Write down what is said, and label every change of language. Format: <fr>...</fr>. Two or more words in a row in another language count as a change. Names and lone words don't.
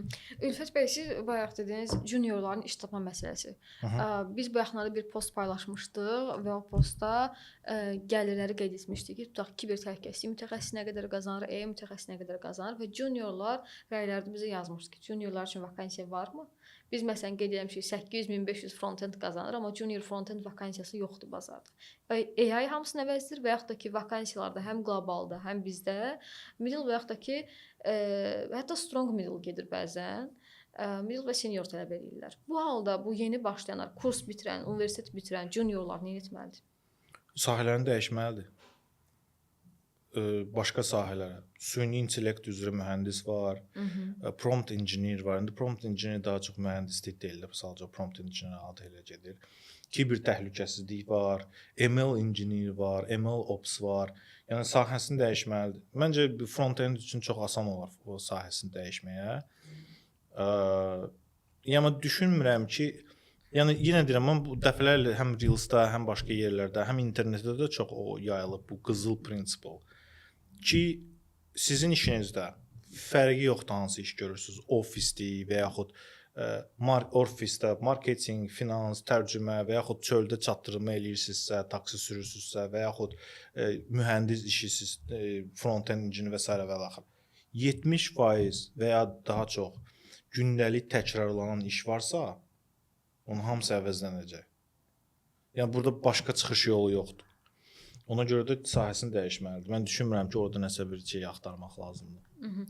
<az>Ülfət bəy, siz bayaq dediniz juniorların iş tapma məsələsi. Biz bu yaxınlarda bir post paylaşmışdıq və o postda gəlirləri qeyd etmişdik ki, tutaq kiber təhlükəsizlik mütəxəssisi nə qədər qazanır, mütəxəssisi nə qədər qazanır və juniorlar rəylərdə bizə yazmışdı ki, juniorlar üçün vakansiya varmı? Biz məsələn qeyd etmişik 800-1500 front-end qazanır, amma</az> <en>junior front-end</en> <az>vakansiyası yoxdur bazarda. AI hamısını əvəzdir və yaxud da ki, vakansiyalarda həm qlobalda, həm bizdə middle və yaxud da ki, hətta</az> <en>strong middle</en> <az>gedir bəzən. Middle və senior tələb edirlər. Bu halda bu yeni başlayanlar, kurs bitirən, universitet bitirən juniorlar nə etməlidir? Sahələrini dəyişməlidir. Başqa sahələrə, süni intellekt üzrə mühəndis var,</az> <en>prompt engineer</en> <az>var. İndi</az> <en>prompt engineer</en> <az>daha çox mühəndislik deyil, sadəcə</az> <en>prompt engineer</en> <az>adı ilə gedir. Kiber təhlükəsizlik var,</az> <en>ML engineer</en> <az>var,</az> <en>ML ops</en> <az>var. Yəni sahəsini dəyişməlidir. Məncə front-end üçün çox asan olar o sahəsini dəyişməyə. Yəni düşünmürəm ki, yəni yenə deyirəm, mən bu dəfələrlə həm Reels'da, həm başqa yerlərdə, həm internetdə də çox o yayılıb bu qızıl prinsip ki, sizin işinizdə fərqi yoxdur hansı iş görürsüz, ofisdir və yaxud ofisdə marketinq, finans, tərcümə və yaxud çöldə çatdırma eləyirsinizsə, taksi sürürsünüzsə və yaxud mühəndis işisiz,</az> <en>front-end engineer</en> <az>və s. və axır. 70% və ya daha çox gündəlik təkrarlanan iş varsa, onun hamısı əvəzlənəcək. Yəni burada başqa çıxış yolu yoxdur. Ona görə də sahəsini dəyişməlidir. Mən düşünmürəm ki, orada nəsə bir şey axtarmaq lazımdır.</az>